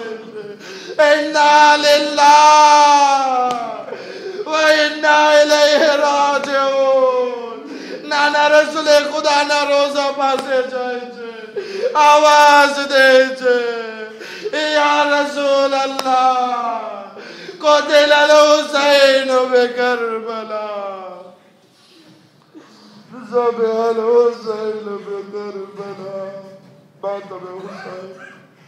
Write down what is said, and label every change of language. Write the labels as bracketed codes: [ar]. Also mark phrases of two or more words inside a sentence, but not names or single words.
[ar] છે إنا لله وإنا إليه راجعون [gu] નાના રસૂલે ખુદાના રોઝા પાસે જાય છે આવાજ દે છે [ar] يا رسول الله قتل الحسين بكربلاء ذبح الحسين بكربلاء مات بحسين